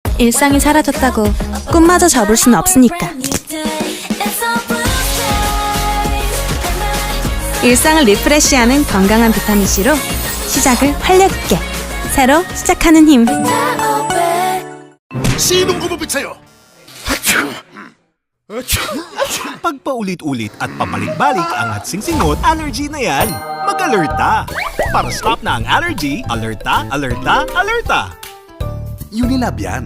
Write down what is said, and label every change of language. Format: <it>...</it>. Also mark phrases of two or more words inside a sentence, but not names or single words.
<ko>일상이 사라졌다고 꿈마저 접을 순 없으니까. 일상을 리프레시하는 건강한 비타민 C로 시작을 활력 있게 새로 시작하는 힘.</ko> <tl>Sinong sa'yo? Pagpaulit-ulit at papalik-balik ang hatsing-singot, allergy na yan. Mag-alerta! Para stop na ang allergy, alerta, alerta, alerta! Unilab yan.</tl>